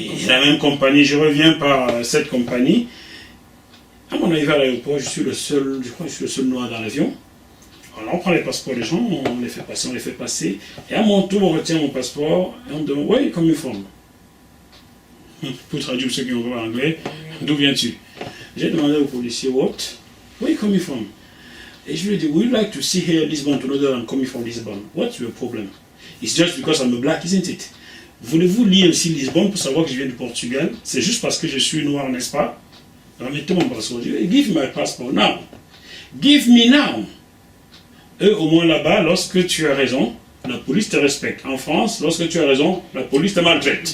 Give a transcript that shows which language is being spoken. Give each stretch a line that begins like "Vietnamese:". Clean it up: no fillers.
French: la même compagnie, je reviens par cette compagnie. À mon arrivée à l'aéroport, je crois que je suis le seul noir dans l'avion. Alors on prend les passeports des gens, on les fait passer, et à mon tour, on retient mon passeport, et on me demande,
English: where are you coming from?
French: Pour traduire ceux qui ont parlé anglais, d'où viens-tu? J'ai demandé au policier, what?
English: Where are you coming from?
French: Et je lui ai dit,
English: would you like to see here Lisbon to know that I'm coming from Lisbon? What's your problem? It's just because I'm a black, isn't it?
French: Voulez-vous lire ici Lisbonne pour savoir que je viens du Portugal? C'est juste parce que je suis noir, n'est-ce pas? Remettez mon passeport. Je dis,
English: give my passport now. Give me now.
French: Eux, au moins là-bas, lorsque tu as raison, la police te respecte. En France, lorsque tu as raison, la police te maltraite.